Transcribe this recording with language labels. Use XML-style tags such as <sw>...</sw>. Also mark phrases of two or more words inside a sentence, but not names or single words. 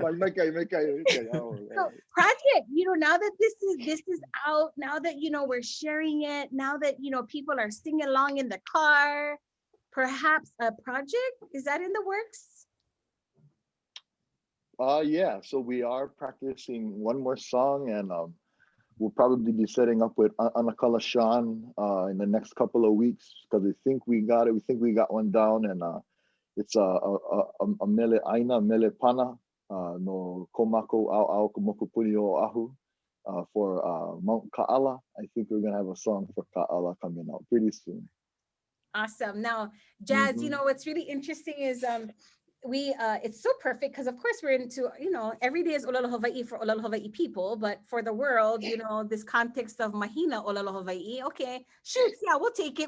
<en>So project, you know, now that this is out, now that, you know, we're sharing it, now that, you know, people are singing along in the car, perhaps a project, is that in the works? Yeah, so we are practicing one more song, and we'll probably be setting up with Anakala Sean in the next couple of weeks because we think we got it. We think we got one down, and it's a</en> <haw>mele aina, mele pana, no komako au komoko puni o ahu</haw> <en>for Mount Ka'ala. I think we're gonna have a song for Ka'ala coming out pretty soon. Awesome. Now, Jazz, you know, what's really interesting is it's so perfect because of course we're into, you know, every day is</en> <haw>Olelo Hawaii</haw> <en>for</en> <haw>Olelo Hawaii</haw> <en>people, but for the world, you know, this context of</en> <haw>Mahina Olelo Hawaii,</haw> <en>okay, shoot, yeah, we'll take it.</en>